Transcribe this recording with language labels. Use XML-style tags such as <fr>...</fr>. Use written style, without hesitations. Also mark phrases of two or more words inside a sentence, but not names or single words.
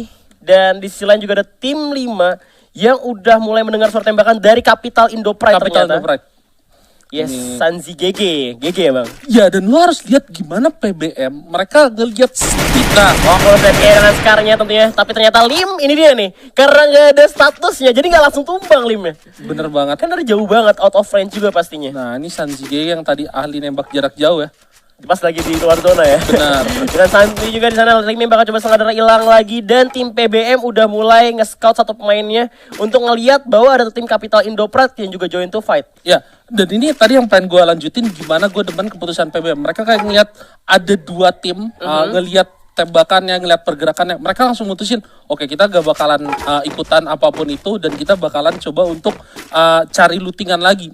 <id>Dan di sisi lain juga ada tim 5 yang udah mulai mendengar suara tembakan dari Capital Indo Pride ternyata. Yes, Ini. Sanzi GG ya bang. Ya, dan lu harus lihat gimana PBM mereka ngeliat nah, Kalau saya dengan sekarangnya tentunya, tapi ternyata Lim ini dia nih, karena nggak ada statusnya, jadi nggak langsung tumbang Limnya. bener banget. Kan dari jauh banget,</id> <en>out of range</en> <id>juga pastinya. Nah, ini Sanjige yang tadi ahli nembak jarak jauh ya. Pas lagi di luar zona ya. Benar. Dan Santi juga di sana Limnya bakal coba sengaja hilang lagi dan tim PBM udah mulai nge-scout satu pemainnya untuk ngelihat bahwa ada tim Capital Indoprat yang juga</id> <en>join to fight.</en> <id>Ya, dan ini tadi yang pengen gue lanjutin gimana gue demen keputusan PBM. Mereka kayak ngeliat ada dua tim, ngeliat tembakannya, ngeliat pergerakannya, mereka langsung mutusin, oke kita gak bakalan ikutan apapun itu dan kita bakalan coba untuk cari lootingan lagi.</id>